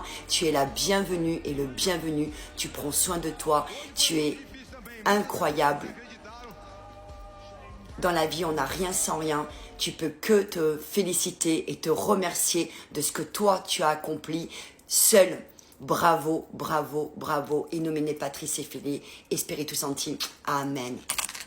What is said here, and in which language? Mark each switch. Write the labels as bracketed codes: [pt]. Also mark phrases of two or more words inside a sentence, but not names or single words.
[fr] Tu es la bienvenue et le bienvenu. Tu prends soin de toi. Tu es incroyable. Dans la vie, on n'a rien sans rien. Tu peux que te féliciter et te remercier de ce que toi, tu as accompli seul. Bravo, bravo, bravo. [la] In nomine Patris et Filii et Spiritus Sancti. Amen.